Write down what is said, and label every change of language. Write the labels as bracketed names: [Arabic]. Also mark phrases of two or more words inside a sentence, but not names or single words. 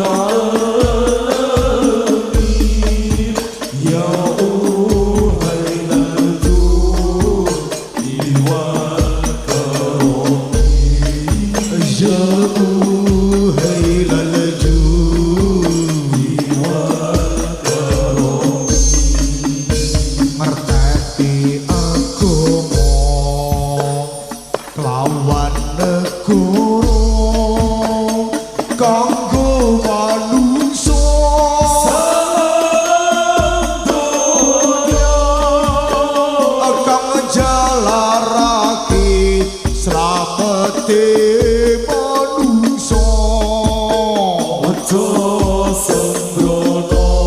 [Arabic] العالمين يا أهيل الجود والكرم يا أهيل الجود [Javanese] ngerteni agama kelawan negara kanggo manungsa salam donya kang jalarake slamete manungsa aja sembrono